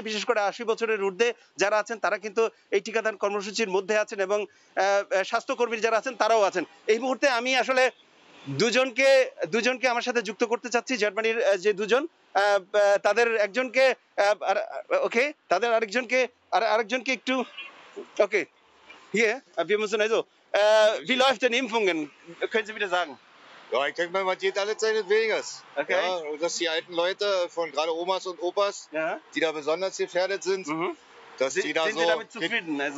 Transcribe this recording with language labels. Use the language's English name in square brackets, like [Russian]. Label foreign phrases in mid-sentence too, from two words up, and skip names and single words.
[Bangla] বিশেষ করে 80 বছরের ঊর্ধ্বে যারা আছেন তারা কিন্তু এই টিকাদান কর্মসূচির মধ্যে আছেন, এবং স্বাস্থ্যকর্মী যারা আছেন তারাও আছেন। এই মুহূর্তে আমি আসলে দুজনকে আমার সাথে যুক্ত করতে চাচ্ছি। জার্মানির যে দুজন, তাদের একজনকে তাদের আরেকজনকে একটু [German] hier, wir müssen also wie läuft denn Impfungen? Können Sie bitte sagen? Ja, ich denke mal, man sieht alles seines Weges. Okay. Ja, und dass die alten Leute, von gerade Omas und Opas, die da besonders gefährdet sind, dass die da sind so, Sie damit zufrieden? Also?